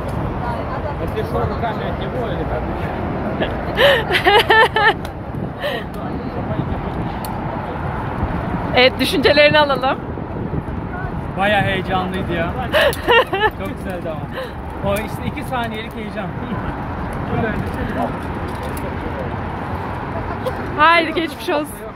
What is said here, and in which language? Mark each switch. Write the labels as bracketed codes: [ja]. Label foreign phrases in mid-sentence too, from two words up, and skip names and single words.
[ru] Вот ты что, руками от него или как? [tr] Evet, düşüncelerini alalım. Bayağı heyecanlıydı ya. Çok güzeldi ama. O işte 2 saniyelik heyecan. Hayır, geçmiş olsun.